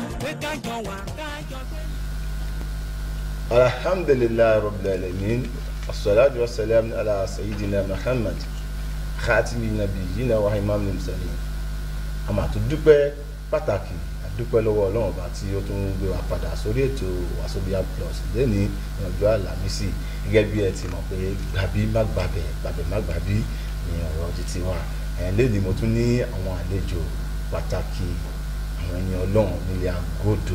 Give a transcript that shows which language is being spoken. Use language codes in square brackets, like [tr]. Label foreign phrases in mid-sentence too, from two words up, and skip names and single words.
[ar] الحمد لله رب العالمين والصلاة والسلام على سيدنا محمد خاتم نبيينا وإمام المرسلين. [yo] A máa tún dúpẹ́ pàtàkì àdúpẹ́ lọ́wọ́ Ọlọ́run Ọba tí ó tún gbé wa padà sórí ètò Wazobia Plus lẹ́ni ọjọ́ Àlàmísì gẹ́gẹ́ bí ẹ ti mọ̀ pé gbàbí má gbàbẹ̀ gbàbẹ̀ má gbàbí ní ọ̀rọ̀ títí wa. Lẹ́ni mo tún ní àwọn àlejò pàtàkì àwọn ẹni Ọlọ́run nílé agodo.